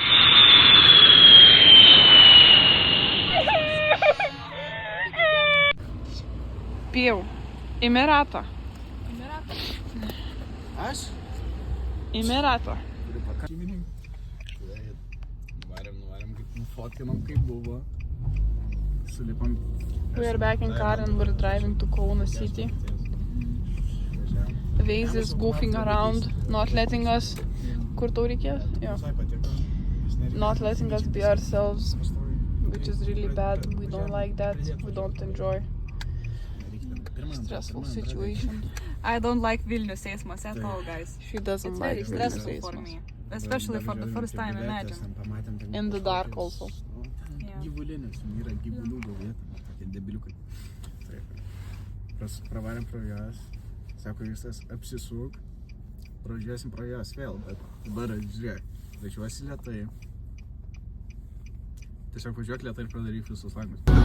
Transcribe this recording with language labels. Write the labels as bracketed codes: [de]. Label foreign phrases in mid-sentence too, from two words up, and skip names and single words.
[lt] Pijau. Imi ratą. Aš? Imi ratą. Nuvarėm, kaip nufotkinom, kaip buvo. Sulipam. [en] We are back in car and we're driving to Kauno city. Waze is goofing around, not letting us... [lt] Kur tau reikės? Jo. [en] Not letting us be ourselves, which is really bad. We don't like that. We don't enjoy. Stressful situation. I don't like Vilnius eismas at all, guys. She doesn't It's like very Vilnius stressful for eismas. me. Especially for the first time, imagine. In the dark also. [lt] Gyvulinis, yra gyvulių gal vieta, tokie debiliukai. Pravarėm pro jas, sako, visas apsisuk, pražiūrėsim pro jas vėl, bet dabar žiūrėk, važiuosi lėtai. Tiesiog važiuok lėtai ir padaryk visus langus.